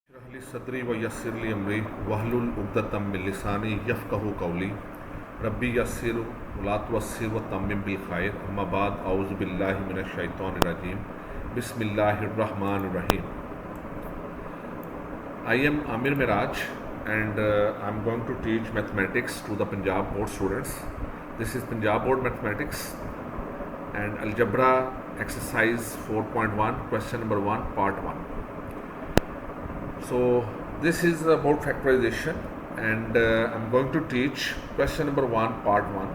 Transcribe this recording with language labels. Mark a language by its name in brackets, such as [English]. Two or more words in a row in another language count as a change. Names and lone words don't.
[Arabic] لي صدري ويسر لي أمري واحلل عقدة من لساني يفقهوا قولي رب يسر ولا تعسر وتمم بالخير أما بعد أعوذ بالله من الشيطان الرجيم بسم الله الرحمن الرحيم. [English] I am Amir Miraj and I am going to teach mathematics to the Punjab Board students. This is Punjab Board mathematics and Algebra exercise 4.1 question number 1 part 1. So this is about factorization and I'm going to teach question number 1 part 1.